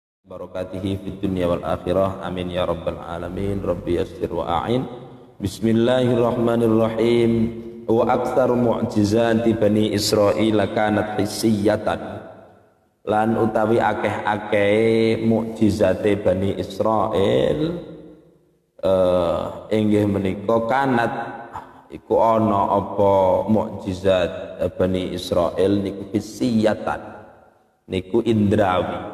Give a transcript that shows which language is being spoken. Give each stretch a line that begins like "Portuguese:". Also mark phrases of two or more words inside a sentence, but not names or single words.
Arabic: بركاته في الدنيا والآخرة آمين يا رب العالمين. رب يسر وأعن. Bismillahirrahmanirrahim. وأكثر معجزات بني إسرائيل كانت حسية.
Javanese: Lan utawi akeh-akeh mukjizate bani Israil inggih menika kanat iku ana apa mukjizat bani Israil niku hissiyatan niku indrawi.